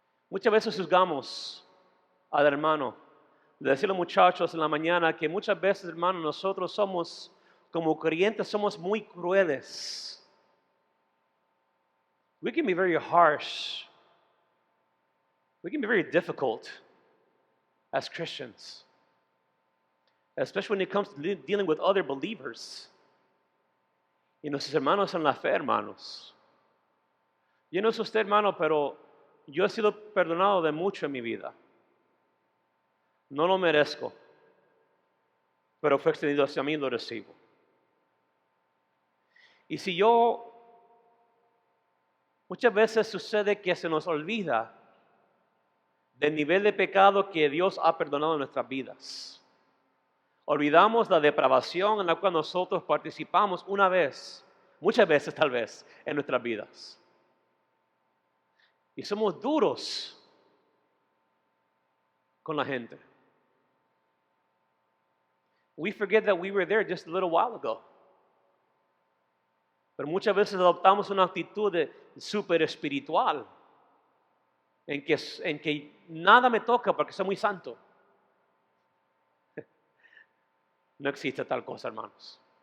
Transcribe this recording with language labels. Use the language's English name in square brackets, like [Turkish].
[Spanish] Muchas veces juzgamos al hermano. Le decía a los muchachos en la mañana que muchas veces, hermanos, nosotros somos, como creyentes, somos muy crueles. [English] We can be very harsh. We can be very difficult as Christians, especially when it comes to dealing with other believers. [Spanish] Y nuestros hermanos en la fe, hermanos. Yo no sé usted, hermano, pero yo he sido perdonado de mucho en mi vida. No lo merezco, pero fue extendido hacia mí y lo recibo. Y si muchas veces sucede que se nos olvida del nivel de pecado que Dios ha perdonado en nuestras vidas. Olvidamos la depravación en la cual nosotros participamos una vez, muchas veces tal vez, en nuestras vidas. Y somos duros con la gente. [English] We forget that we were there just a little while ago. [Spanish] Pero muchas veces adoptamos una actitud súper espiritual, en que nada me toca porque soy muy santo. No existe tal cosa, hermanos.